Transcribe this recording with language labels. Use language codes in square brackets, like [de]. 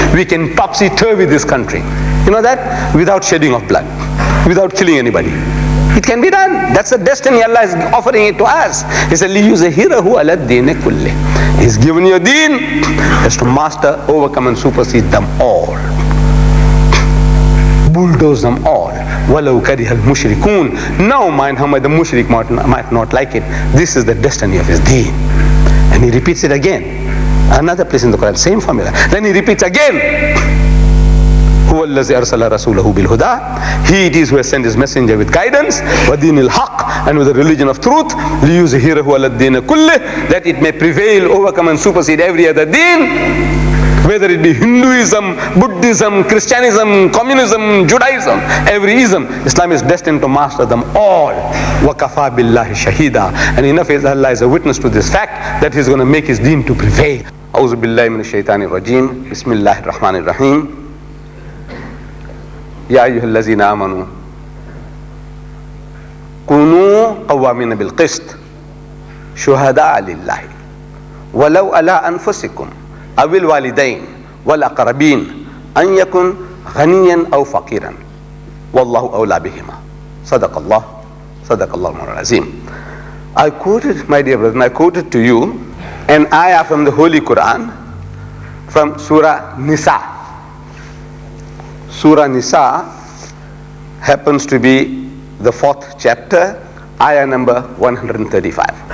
[en] We can topsy-turvy this country. You know that? Without shedding of blood, without killing anybody. It can be done. That's the destiny Allah is offering it to us. He said, [ar] لِيُزَهِرَهُ عَلَى الدِّينِ كُلِّهِ. [en] He's given you a deen that's to master, overcome and supersede them all. Bulldoze them all. [ar] وَلَوْ كَرِهَ الْمُشْرِكُونَ. [en] Now mind how much the mushrik might not like it. This is the destiny of his deen. And he repeats it again. Another place in the Quran, same formula. Then he repeats again. [ar] هو الذي أرسل رسوله بالهدى. [en] He it is who has sent his messenger with guidance, [ar] وَدِينِ الْحَقِّ, [en] and with the religion of truth, [ar] لِيُزْهِرَهُ عَلَى الدِّينِ كُلِّهِ, [en] that it may prevail, overcome and supersede every other deen, whether it be Hinduism, Buddhism, Christianism, communism, Judaism, every ism. Islam is destined to master them all. [ar] وَكَفَى بِاللَّهِ شَهِيدًا. [en] And enough is Allah is a witness to this fact that He's going to make His deen to prevail. [ar] أعوذ بالله من الشيطان الرجيم. بسم الله الرحمن الرحيم. يا أيها الذين آمنوا كونوا قوامين بالقسط شهداء لله ولو على أنفسكم أو الوالدين والأقربين أن يكن غنيا أو فقيرا والله أولى بهما. صدق الله العظيم. [en] I quoted, my dear brethren, I quoted to you an ayah from the Holy Quran from Surah Nisa. Surah Nisa happens to be the 4th chapter, ayah number 135.